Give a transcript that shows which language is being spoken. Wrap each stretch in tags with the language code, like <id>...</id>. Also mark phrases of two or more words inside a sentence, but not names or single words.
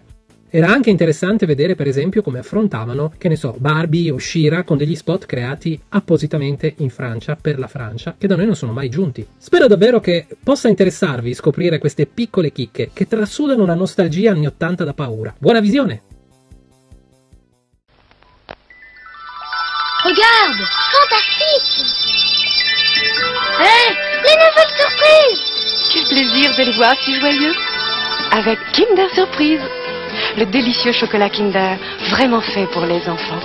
<it>Era anche interessante vedere per esempio come affrontavano, che ne so, Barbie o She-Ra con degli spot creati appositamente in Francia per la Francia, che da noi non sono mai giunti. Spero davvero che possa interessarvi scoprire queste piccole chicche che trasudano una nostalgia anni '80 da paura. Buona visione!</it> <fr>Regarde, fantastique! Les nouvelles surprises! Quel plaisir de les voir si joyeux! Avec Kinder Surprise! Le délicieux chocolat Kinder, vraiment fait pour les enfants.</fr>